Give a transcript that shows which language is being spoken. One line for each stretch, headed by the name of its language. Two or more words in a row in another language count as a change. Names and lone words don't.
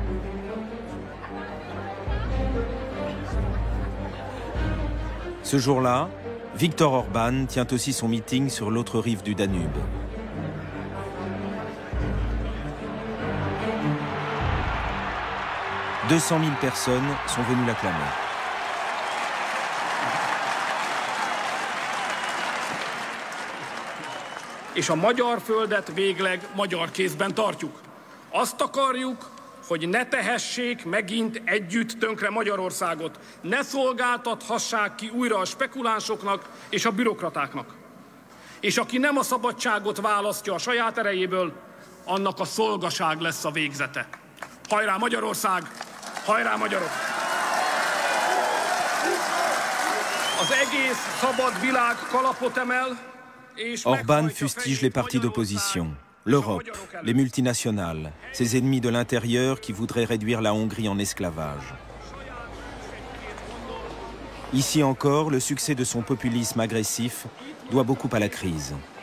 French: Ce jour-là, Viktor Orban tient aussi son meeting sur l'autre rive du Danube. « 200 000 personnes sont venues l'acclamer.
Hungarian: És a magyar földet végleg magyar kézben tartjuk. Azt akarjuk, hogy ne tehessék megint együtt tönkre Magyarországot, ne szolgáltathassák ki újra a spekulánsoknak és a bürokratáknak. És aki nem a szabadságot választja a saját erejéből, annak a szolgaság lesz a végzete. Hajrá Magyarország! Hajrá magyarok! Az egész szabad világ kalapot emel.
French: Orban fustige les partis d'opposition, l'Europe, les multinationales, ses ennemis de l'intérieur qui voudraient réduire la Hongrie en esclavage. Ici encore, le succès de son populisme agressif doit beaucoup à la crise.